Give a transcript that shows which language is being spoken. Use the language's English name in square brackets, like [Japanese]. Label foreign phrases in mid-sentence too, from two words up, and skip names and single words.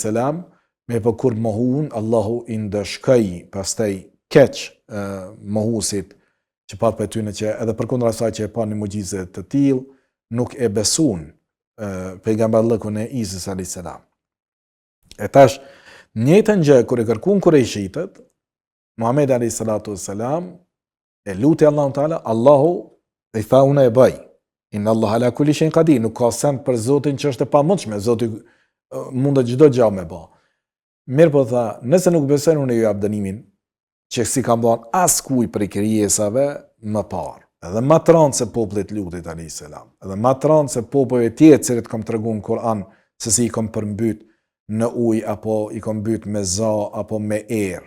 [Albanian] me po kur mohun, Allahu i ndëshkoi pastaj keq mohusit që pat për tyne që edhe përkundër asaj që e pa një mucize të tillë, nuk e besun pejgamberllëkun e Isës a.s. E tash, njëjtën gjë kur e kërkun kurejshitët, Muhamedi [Arabic] عليه الصلاة والسلام [Albanian] e luti Allahun Teala, Allahu i tha unë e bëj. [Arabic] إن الله على كل شيء قدير, [Albanian] nuk ka send për Zotin që është e pamundshme, Zoti mund çdo gjë me bë. Mirë po tha, nëse nuk besojnë unë ju jap dënimin që si kam bën askuj prej krijesave më parë. Edhe më tron se popullit lutit [Arabic] عليه السلام. [Albanian] Edhe më tron se popujve tjerë që kam treguar në Kur'an se si i kam përmbyt në ujë apo i kam mbyt me za apo me erë.